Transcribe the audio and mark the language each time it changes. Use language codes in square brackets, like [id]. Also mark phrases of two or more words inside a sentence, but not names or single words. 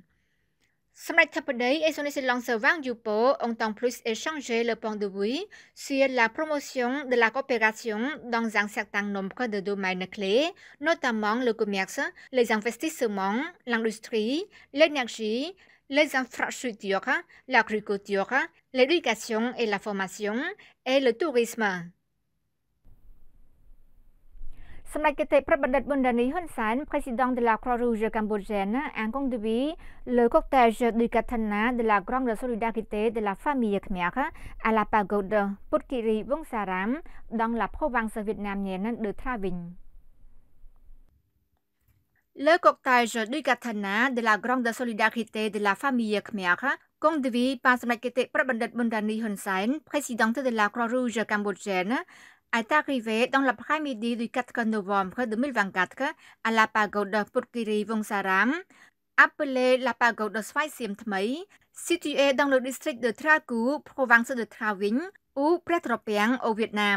[fr] Samdech Thappaday et son Excellence Wang Yupo ont en plus échangé le point de vue sur la promotion de la coopération dans un certain nombre de domaines clés, notamment le commerce, les investissements, l'industrie, l'énergie, les infrastructures, l'agriculture, l'éducation et la formation et le tourisme. សម្ដេចគតិប្របបណ្ឌិតប៊ុនដានីហ៊ុនសែន président de la Croix-Rouge cambodgienne a conduit le cortège du Katana de la grande solidarité de la famille Khmer à la pagode Putkiri Vongsaram dans la province vietnamienne de Tra Vinh. Le cortège du Katana de la grande solidarité de la famille Khmer conduit par សម្ដេចគតិប្របបណ្ឌិតប៊ុនដានីហ៊ុនសែន président de la Croix-Rouge cambodgienne est arrivé dans l'après-midi du 4 novembre 2024 à la pagode Putkiri Vongsaram, appelée la pagode Svai Siem Thmei, située dans le district de Tra Cu, province de Tra Vinh, ou Près Tropiang au Vietnam.